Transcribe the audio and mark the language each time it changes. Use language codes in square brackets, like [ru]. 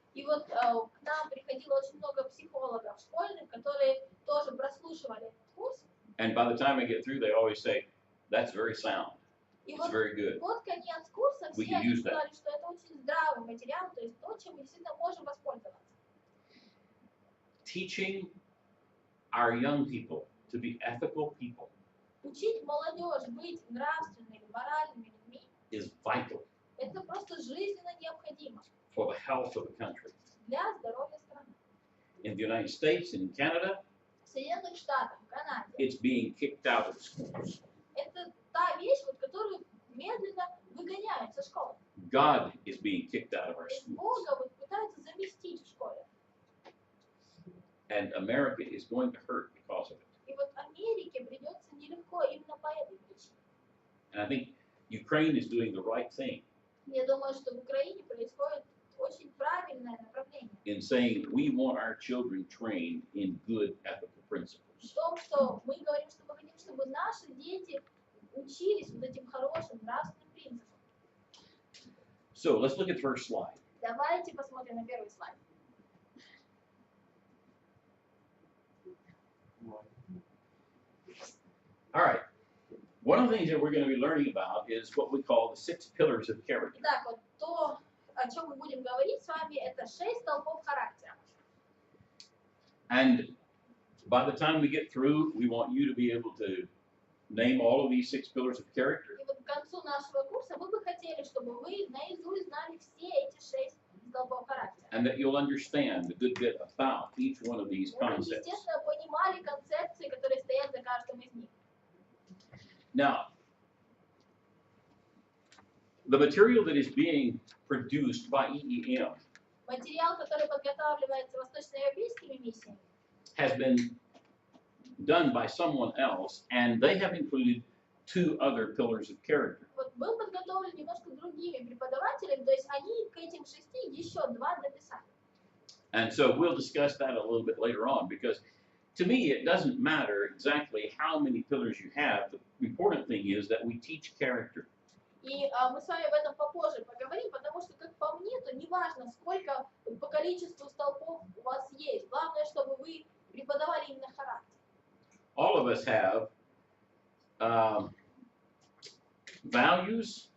[ru] И вот к нам приходило очень много психологов школьных, которые тоже прослушивали этот курс. [en] And by the time I get through, they always say, "That's very sound. [ru] И [en] It's [ru] вот [en] very good." [ru] под конец курса [en] We [ru] все [en] can [ru] они [en] use that. [ru] сказали, что это очень здравый материал, то есть то, чем мы действительно можем воспользоваться. [en] Teaching our young people to be ethical people [ru] Учить молодежь быть нравственными, моральными людьми, [en] is vital [ru] это просто жизненно необходимо [en] for the health of the country. [ru] для здоровья страны. [en] In the United States and in Canada, [ru] В Соединенных Штатах, в Канаде, [en] it's being kicked out of schools. [ru] это та вещь, вот, которую медленно выгоняют со школы. [en] God is being kicked out of our [ru] То есть [en] schools. [ru] Бога вот пытаются заместить в школе. [en] And America is going to hurt because of it. [ru] И вот Америке придется нелегко именно по этой причине. [en] And I think Ukraine is doing the right thing [ru] Я думаю, что в Украине происходит очень правильное направление. [en] in saying we want our children trained in good ethical principles. [ru] В том, что мы говорим, что мы хотим, чтобы наши дети учились вот этим хорошим нравственным принципам. [en] So let's look at the first slide. [ru] Давайте посмотрим на первый слайд. [en] All right. One of the things that we're going to be learning about is what we call the 6 pillars of character. [ru] Итак, вот то, о чем мы будем говорить с вами, это 6 столпов характера. [en] And by the time we get through, we want you to be able to name all of these 6 pillars of character. [ru] И вот к концу нашего курса мы бы хотели, чтобы вы наизусть знали все эти 6 столпов характера. [en] And that you'll understand a good bit about each one of these [ru] Вы, [en] concepts. [ru] естественно, понимали концепции, которые стоят за каждым из них. [en] Now, the material that is being produced by EEM [ru] Материал, который подготавливается восточноевропейскими миссиями, [en] has been done by someone else, and they have included 2 other pillars of character. [ru] вот был подготовлен немножко другими преподавателями, то есть они к этим 6 еще 2 дописали. [en] And so we'll discuss that a little bit later on, because to me it doesn't matter exactly how many pillars you have. The important thing is that we teach character. [ru] И мы с вами об этом попозже поговорим, потому что, как по мне, то неважно, сколько по количеству столпов у вас есть. Главное, чтобы вы преподавали именно характер. [en] All of us have values,